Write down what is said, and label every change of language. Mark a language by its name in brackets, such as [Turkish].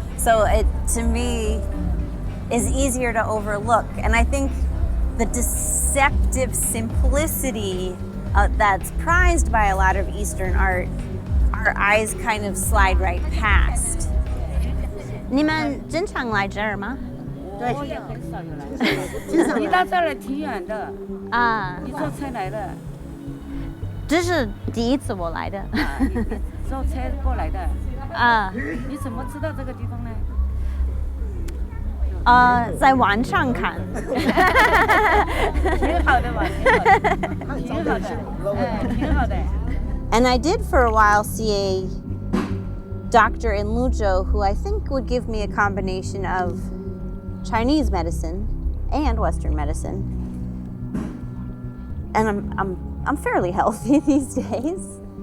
[English] So it, to me, is easier to overlook. And I think the deceptive simplicity that's prized by a lot of Eastern art, our eyes kind of slide right past. [Chinese] 你们经常来这儿吗？对，我也很少有来。你到这儿来挺远的啊，你坐车来的？这是第一次我来的。你坐车过来的啊？你怎么知道这个地方呢？在网上看。挺好的嘛，挺好的，挺好的。 [English] And I did for a while see a doctor in Luzhou who I think would give me a combination of Chinese medicine and Western medicine. And I'm fairly healthy these days.